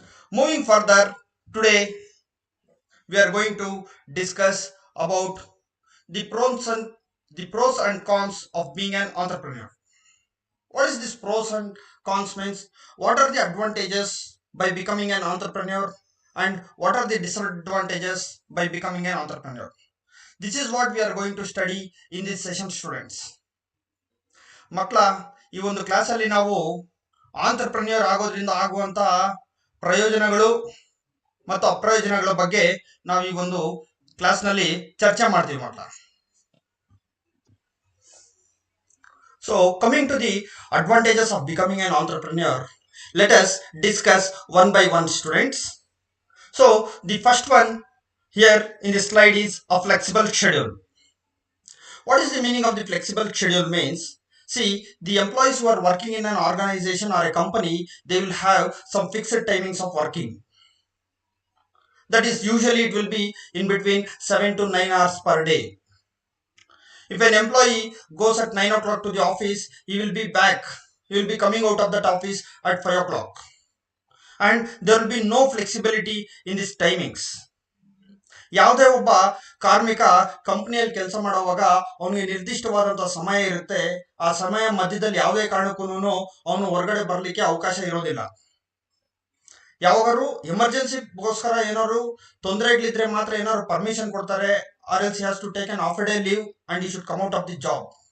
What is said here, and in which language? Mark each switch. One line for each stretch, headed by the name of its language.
English: Moving further, today we are going to discuss about the pros and cons of being an entrepreneur. What is this pros and cons means? What are the advantages by becoming an entrepreneur and what are the disadvantages by becoming an entrepreneur? This is what we are going to study in this session, students.
Kannada: ಮಕ್ಕಳ ಈ ಒಂದು ಕ್ಲಾಸಲ್ಲಿ ನಾವು ಆಂಟರ್ಪ್ರೆನ್ಯೂರ್ ಆಗೋದ್ರಿಂದ ಆಗುವಂತ ಪ್ರಯೋಜನಗಳು ಮತ್ತು ಅಪ್ರಯೋಜನಗಳ ಬಗ್ಗೆ ನಾವು ಈ ಒಂದು ಕ್ಲಾಸ್ನಲ್ಲಿ ಚರ್ಚೆ ಮಾಡ್ತೀವಿ ಮಕ್ಕಳ.
English: So coming to the advantages of becoming an entrepreneur, let us discuss one by one, students. So the first one here in the slide is a flexible schedule. What is the meaning of the flexible schedule means? See, the employees who are working in an organization or a company, they will have some fixed timings of working. That is, usually it will be in between 7 to 9 hours per day. If an employee goes at 9 o'clock to the office, he will be back. He will be coming out of that office at 5 o'clock. And there will be no flexibility in these timings.
Kannada: ಯಾವುದೇ ಒಬ್ಬ ಕಾರ್ಮಿಕ ಕಂಪನಿಯಲ್ಲಿ ಕೆಲಸ ಮಾಡುವಾಗ ಅವನಿಗೆ ನಿರ್ದಿಷ್ಟವಾದಂತಹ ಸಮಯ ಇರುತ್ತೆ. ಆ ಸಮಯ ಮಧ್ಯದಲ್ಲಿ ಯಾವುದೇ ಕಾರಣಕ್ಕೂ ಅವನು ಹೊರಗಡೆ ಬರಲಿಕ್ಕೆ ಅವಕಾಶ ಇರೋದಿಲ್ಲ. ಯಾವಾಗಾರು ಎಮರ್ಜೆನ್ಸಿಗೋಸ್ಕರ ಏನಾದ್ರು ತೊಂದರೆಗಳಿದ್ರೆ ಮಾತ್ರ ಏನಾದ್ರು ಪರ್ಮಿಷನ್ ಕೊಡ್ತಾರೆ,
English: Or else has to take an half day leave and you should come out of the job.